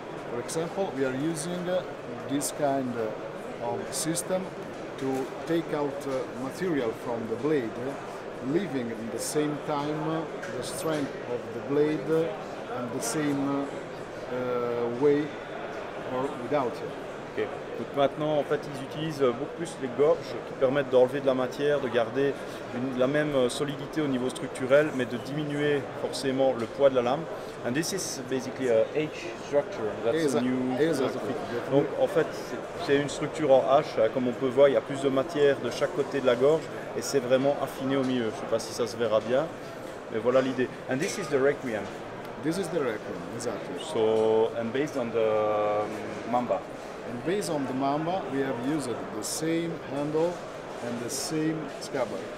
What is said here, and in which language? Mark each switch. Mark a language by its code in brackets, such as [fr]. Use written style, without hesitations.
[en] For example, we are using this kind of system to take out material from the blade, leaving at the same time the strength of the blade and the same way or without it. Okay. [fr] Donc maintenant, en fait, ils utilisent beaucoup plus les gorges qui permettent d'enlever de la matière, de garder la même solidité au niveau structurel, mais de diminuer forcément le poids de la lame. [en] And this is basically a H structure. That's a new philosophy. [fr] Donc en fait, c'est une structure en H, comme on peut voir, il y a plus de matière de chaque côté de la gorge et c'est vraiment affiné au milieu. Je ne sais pas si ça se verra bien, mais voilà l'idée. [en] And this is the Requiem. This is the Requiem, exactly. So, and based on the Mamba. And based on the Mamba, we have used the same handle and the same scabbard.